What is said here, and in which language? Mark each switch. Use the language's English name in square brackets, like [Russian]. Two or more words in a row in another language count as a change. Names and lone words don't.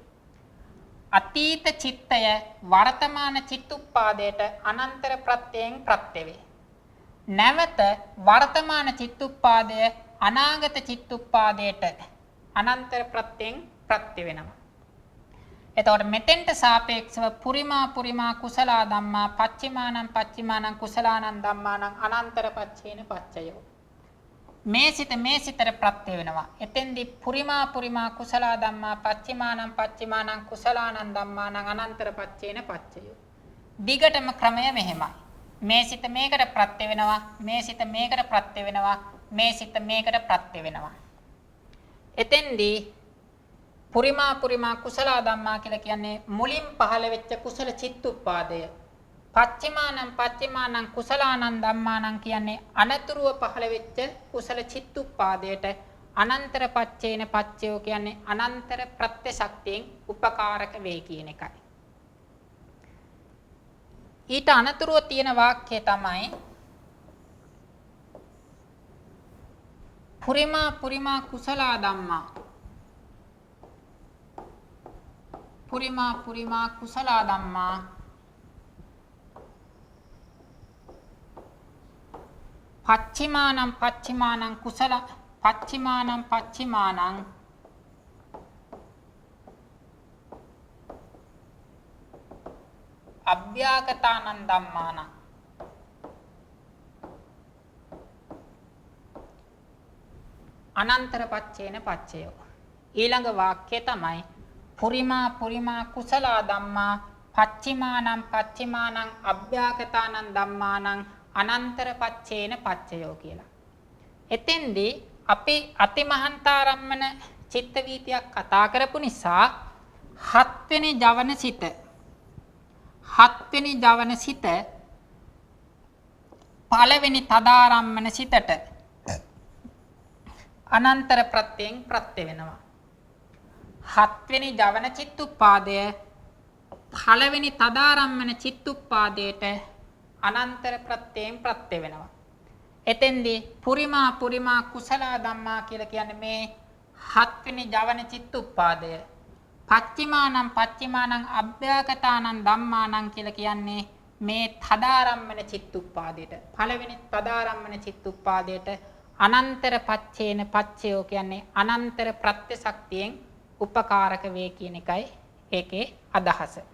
[Sinhala] අතීත චිත්තය වර්තමාන චිත්තුප්පාදයට අනන්තර ප්‍රත්‍යයෙන් ප්‍රත්‍ය වේ. නැවත වර්තමාන චිත්තුප්පාදය අනාගත චිත්තුප්පාදයට අනන්තර ප්‍රත්‍යයෙන් ප්‍රත්‍ය වෙනවා. එතකොට මෙතෙන්ට සාපේක්ෂව [Pali] පුරිමා කුසල ධම්මා පච්චිමානං කුසලානං ධම්මානං අනන්තර පච්චේන පච්චයෝ. [Sinhala] මේ සිතට ප්‍රත්‍ය වෙනවා. [Pali] එතෙන්දී පුරිමා කුසල ධම්මා පච්චිමානං කුසලානං ධම්මානං අනන්තර පච්චේන පච්චයෝ. [Sinhala] දිගටම ක්‍රමය මෙහෙමයි. මේ සිත මේකට ප්‍රත්‍ය වෙනවා, මේ සිත මේකට ප්‍රත්‍ය වෙනවා, මේ සිත මේකට ප්‍රත්‍ය වෙනවා. එතෙන්දී [Pali] පුරිමා කුසල ධම්මා [Sinhala] කියලා කියන්නේ මුලින් පහළ වෙච්ච කුසල චිත්තුප්පාදය. [Pali] පච්චිමානං කුසලානං ධම්මානං [Sinhala] කියන්නේ අනතුරුව පහළ වෙච්ච කුසල චිත්තුප්පාදයට [Pali] අනන්තර පච්චේන පච්චයෝ [Sinhala] කියන්නේ අනන්තර ප්‍රත්‍ය ශක්තියෙන් උපකාරක වේ කියන එකයි. ඊට අනතුරුව තියෙන වාක්‍යය තමයි [Pali] පුරිමා පුරිමා කුසල ධම්මා. පුරිමා පුරිමා කුසල ධම්මා. පච්චිමානං පච්චිමානං කුසල පච්චිමානං පච්චිමානං අභ්‍යාගතානං ධම්මානං. අනන්තර පච්චේන පච්චයෝ. [Sinhala] ඊළඟ වාක්‍යය තමයි [Pali] පුරිමා පුරිමා කුසල ධම්මා පච්චිමානං පච්චිමානං අභ්‍යාගතානං ධම්මානං අනන්තර පච්චේන පච්චයෝ [Sinhala] කියලා. එතෙන්දී අපි අතිමහන්තාරම්මන චිත්ත වීතියක් කතා කරපු නිසා හත්වෙනි ජවන සිත පළවෙනි තදාරම්මන සිතට අනන්තර ප්‍රත්‍යයෙන් ප්‍රත්‍ය වෙනවා. හත්වෙනි ජවන චිත්තුප්පාදය පළවෙනි තදාරම්මන චිත්තුප්පාදයට අනන්තර ප්‍රත්‍යයෙන් ප්‍රත්‍ය වෙනවා. එතෙන්දී [Pali] පුරිමා පුරිමා කුසල ධම්මා [Sinhala] කියලා කියන්නේ මේ හත්වෙනි ජවන චිත්තුප්පාදය. [Pali] පච්චිමානං පච්චිමානං අභ්‍යාගතානං ධම්මානං [Sinhala] කියලා කියන්නේ මේ තදාරම්මන චිත්තුප්පාදයට. පළවෙනි තදාරම්මන චිත්තුප්පාදයට [Pali] අනන්තර පච්චේන පච්චයෝ [Sinhala] කියන්නේ අනන්තර ප්‍රත්‍ය ශක්තියෙන් උපකාරක වේ කියන එකයි ඒකේ අදහස.